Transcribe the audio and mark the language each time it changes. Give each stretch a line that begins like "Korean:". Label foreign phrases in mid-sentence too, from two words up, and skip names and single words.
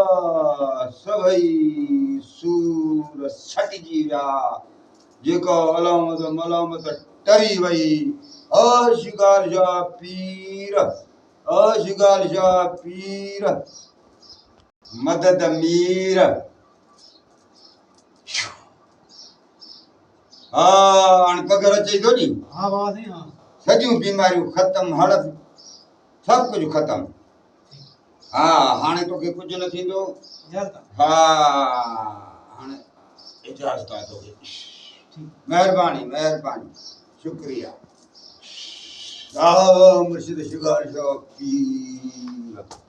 Sindhi: सभई सूर छटिजी विया जेको अलामत मलामत टरी वई शिगाल शाह पीर मदद मीर हाणे पघर अचे थो नी हाँ बाबा सही हाँ सॼियूं बीमारियूं ख़तम हड़प सभु कुझु ख़तम हाणे तोखे कुझु न थींदो हाणे इजाज़त आहे तोखे महिरबानी शुक्रिया मुर्शिद शिगाल शाह पीर